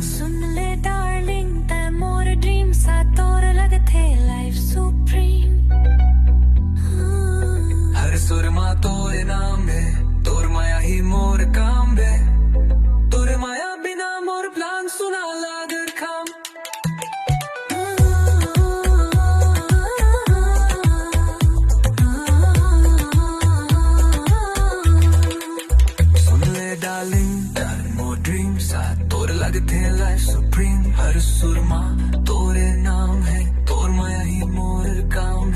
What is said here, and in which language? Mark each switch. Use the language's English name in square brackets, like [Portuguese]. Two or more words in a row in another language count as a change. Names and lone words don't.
[Chhattisgarhi] सुन ले डार्लिंग ते मोर ड्रीम सा तोर लगते [English] life supreme [Chhattisgarhi] हर सुर माँ तोरे नाम है तोर माया ही मोर काम है तोरे माया बिना मोर प्लान सुना लागर खाम सुन ले डार्लिंग मोर ड्रीम सा तोर लगते [English] life supreme [Chhattisgarhi] हर सुर माँ तोरे नाम है तोर माया ही मोर काम